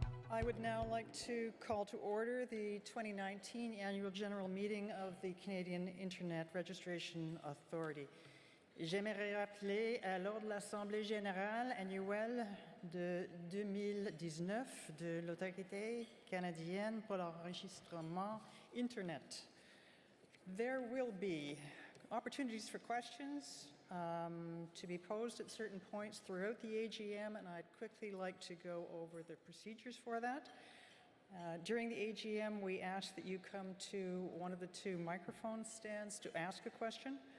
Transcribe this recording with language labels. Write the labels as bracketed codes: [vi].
[en] I would now like to call to order the 2019 Annual General Meeting of the Canadian Internet Registration Authority. [fr] J'aimerais rappeler à l'ordre de l'Assemblée générale annuelle de 2019 de l'Autorité canadienne pour l'enregistrement Internet. [en] There will be opportunities for questions to be posed at certain points throughout the AGM, and I'd quickly like to go over the procedures for that. During the AGM, we ask that you come to one of the two microphone stands to ask a question.